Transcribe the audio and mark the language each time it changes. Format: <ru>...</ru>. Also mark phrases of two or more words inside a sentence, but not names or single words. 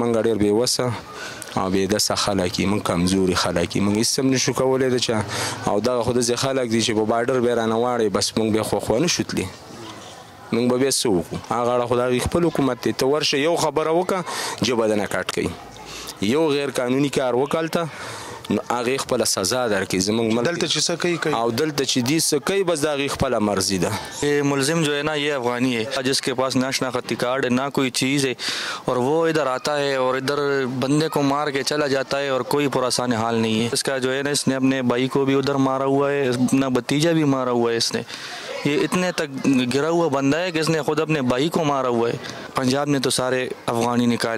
<ps>مونږ ډېر بې وسه او بې دسه خلک یې مونږ کمزوري خلک یې مونږ هېڅ هم نشو کولی ده چې او دغه خو داسې خلک دي چې په باډر بیا رانه واړی بس مونږ بیا خو نه شو تلي مونږ به بیا څه وکړو هغه اړه خو د هغې خپل حکومت دی ته ورشه یو خبره وکړه جبه دنه کټ کوي یو غیر قانوني کار وکړته نو هغې خپله سزا درکړي زموږ ملک دلته چې څه کوي او دلته چې دي څه کوي بس د هغې خپله مرضي ده</ps> <ur>یہ ملزم جو ہے نا یہ افغانی ہے جس کے پاس نہ شناختی کارڈ ہے نہ کوئی چیز ہے اور وہ ادھر آتا ہے اور ادھر بندے کو مار کے چلا جاتا ہے اور کوئی پرآسان حال نہیں ہے اس کا جو ہے نا اس نے اپنے بھائی کو بھی ادھر مارا ہوا ہے اپنا بھتیجا بھی مارا ہوا ہے اس نے یہ اتنے تک گرا ہوا بندہ ہے کہ اس نے خود اپنے بھائی کو مارا ہوا ہے پنجاب نے تو سارے افغانی نکال</ur>